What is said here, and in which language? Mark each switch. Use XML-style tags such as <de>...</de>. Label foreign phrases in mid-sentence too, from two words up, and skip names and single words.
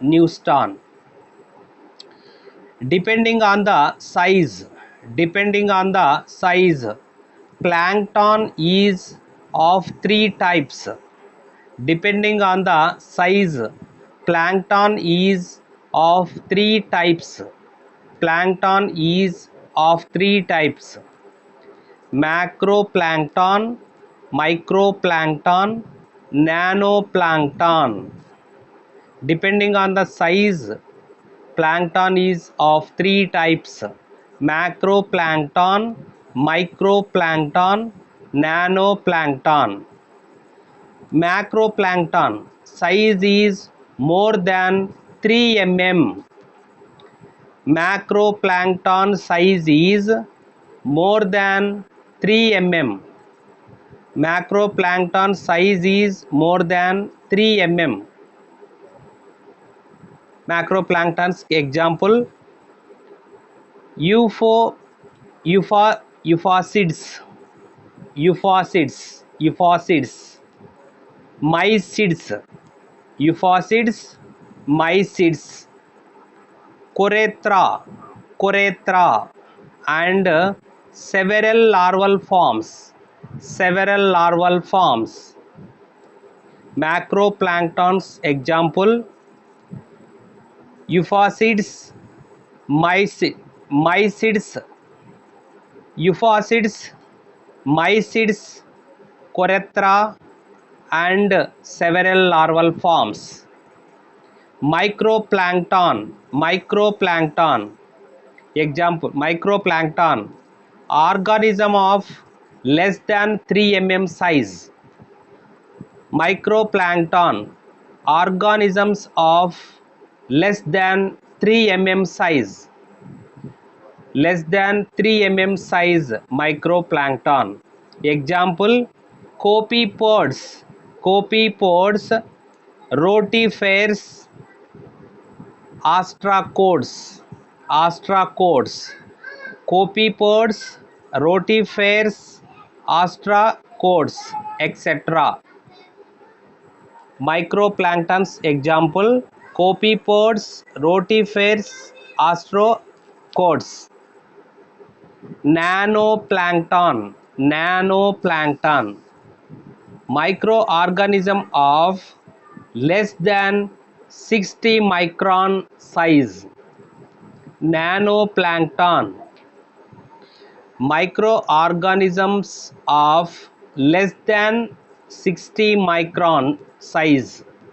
<en>Depending on the size, plankton is of three types. Depending on the size, plankton is of three types. Macroplankton, microplankton, nanoplankton. Depending on the size, plankton is of three types: macroplankton, microplankton, nanoplankton. Macroplankton size is more than 3 mm. Macroplankton size is more than 3 mm. Macroplankton size is more than 3 mm. Macroplanktons example: euphausids, mysids, Corethra, and several larval forms. Macroplanktons example: euphausids, mysids, Corethra, and several larval forms. Microplankton example: microplankton, organism of less than 3 mm size. Microplankton, organisms of less than 3 mm size. Microplankton example: copepods, rotifers, ostracods, copepods, rotifers, ostracods, etc. Microplanktons example: copepods, rotifers, ostracods. Nanoplankton, microorganism of less than 60 micron size. Nanoplankton, microorganisms of less than 60 micron size.</en>